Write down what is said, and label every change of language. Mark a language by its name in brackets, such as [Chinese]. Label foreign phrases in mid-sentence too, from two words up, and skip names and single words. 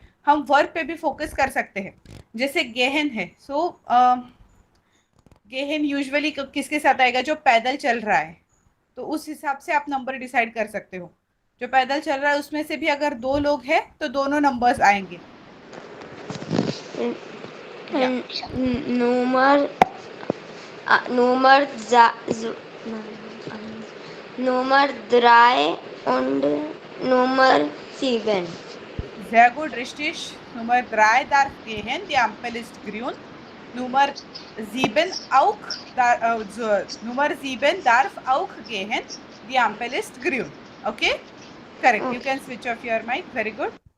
[Hindi] हम वर्ब पे भी फोकस कर सकते हैं, जैसे गेहन है, सो गेहन यूजुअली किसके साथ आएगा? जो पैदल चल रहा है, तो उस हिसाब से आप नंबर डिसाइड कर सकते हो। जो पैदल चल रहा है उसमें से भी अगर 2 लोग हैं तो दोनों नंबर्स आएंगे। [German] या Nummer, Nummer, Nummer 3 und Nummer 7. sehr gut, richtig. Nummer 3 darf gehen, die Ampel ist grün. Nummer 7 auch, Nummer 7 darf auch gehen, die Ampel ist grün. [English] Okay? Correct. You Okay. can switch off your mic. Very good.